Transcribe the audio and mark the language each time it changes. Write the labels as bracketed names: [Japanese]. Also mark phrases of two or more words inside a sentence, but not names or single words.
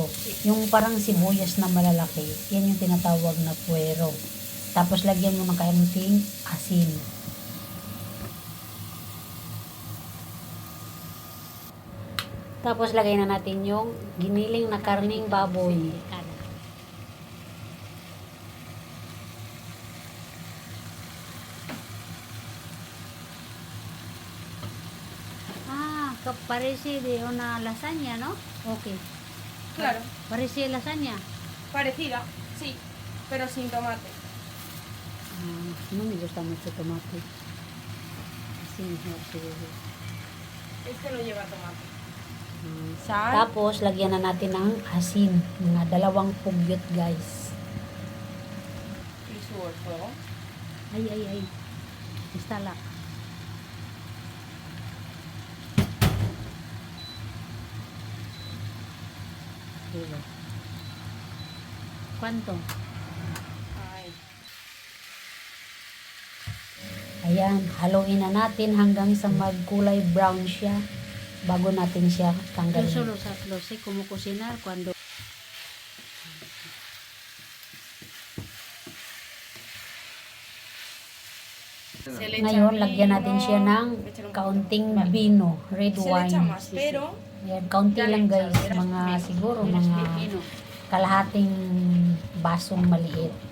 [Filipino] Yung parang sibuyas na malalaki, yan yung tinatawag na puwero. Tapos lagyan mo ng kaunting asin. Tapos lagay na natin yung giniling na karning baboy. [Spanish] Parece de una lasaña, ¿no? Ok. Claro. Parece lasaña. Parecida, sí, pero sin tomate. No me gusta mucho tomate. Así mejor siguro. Este no lleva tomate. Sal. [Filipino] Tapos, lagyan na natin ng asin. Mga 2 pugyot, guys. [Spanish] Y subo el fuego. Ay. Instala. ¿Cuánto? Ay. [Filipino] Ayan, haluin na natin hanggang sa magkulay brown siya bago natin siya tanggalin. [Spanish] Yo solo sé cómo cocinar cuando [Filipino] ngayon, lagyan natin siya ng kaunting vino, [English] red wine. [Filipino] Ayan, kaunti lang guys, mga siguro mga kalahating basong maliit.